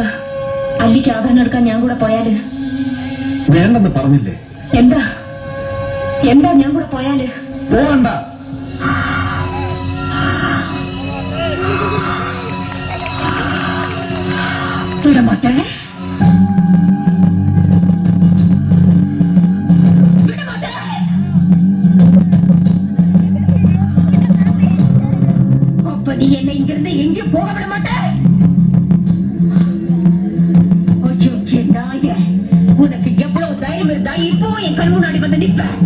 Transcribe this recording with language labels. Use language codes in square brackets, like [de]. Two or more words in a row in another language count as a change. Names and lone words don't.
[ml] അല്ലിക്ക് ആഭരണം എടുക്കാൻ ഞാൻ കൂടെ പോയാല്? വേണ്ടെന്ന് പറഞ്ഞില്ലേ? എന്താ എന്താ ഞാൻ കൂടെ പോയാല്? പോകണ്ട. [ta] விடமாட்டே. அப்ப நீ என்னை இங்கிருந்து எங்கேயும் போக விட மாட்டே. உனக்கு எவ்வளவு தைரியம் இருந்தா இப்பவும் என் கண் முன்னாடி வந்து நிப்ப.